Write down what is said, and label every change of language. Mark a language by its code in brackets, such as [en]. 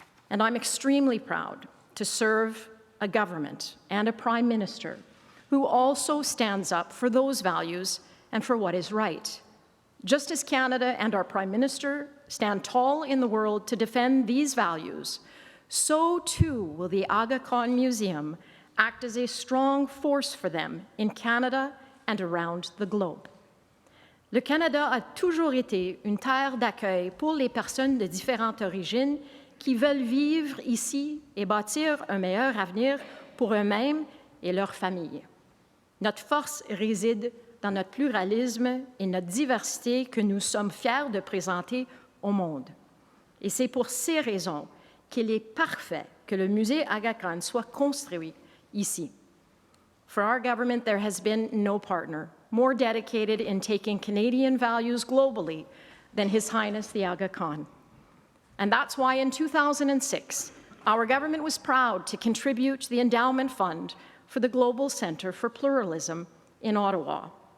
[en] And I'm extremely proud to serve a government and a prime minister who also stands up for those values and for what is right. Just as Canada and our prime minister stand tall in the world to defend these values, so too will the Aga Khan Museum act as a strong force for them in Canada and around the globe. [fr] Le Canada a toujours été une terre d'accueil pour les personnes de différentes origines qui veulent vivre ici et bâtir un meilleur avenir pour eux-mêmes et leurs familles. Notre force réside dans notre pluralisme et notre diversité que nous sommes fiers de présenter au monde. Et c'est pour ces raisons qu'il est parfait que le musée Aga Khan soit construit ici. [en] For our government, there has been no partner more dedicated in taking Canadian values globally than His Highness the Aga Khan. And that's why in 2006, our government was proud to contribute to the endowment fund for the Global Centre for Pluralism in Ottawa.